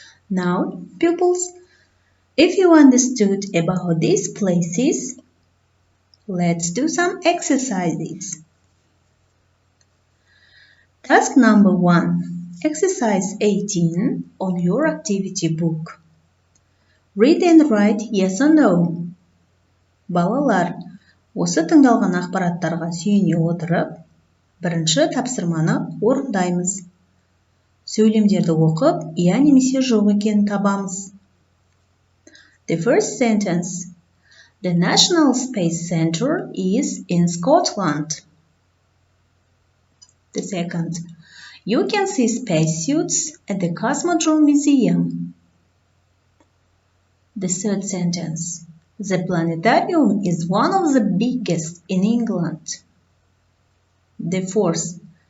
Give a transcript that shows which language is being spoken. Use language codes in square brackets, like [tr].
[en] Now, pupils, if you understood about these places, let's do some exercises. Task number 1, exercise 18 on your activity book. Read and write yes or no. [kk] Балалар, осы тыңдалған ақпараттарға сүйене отырып, бірінші тапсырманы орындаймыз. Сөйлемдерді оқып, иә немесе жоқ екенін табамыз. [en] The first sentence. The National Space Center is in Scotland. The second. You can see spacesuits at the Cosmodrome Museum. The third sentence. The planetarium is one of the biggest in England. The fourth.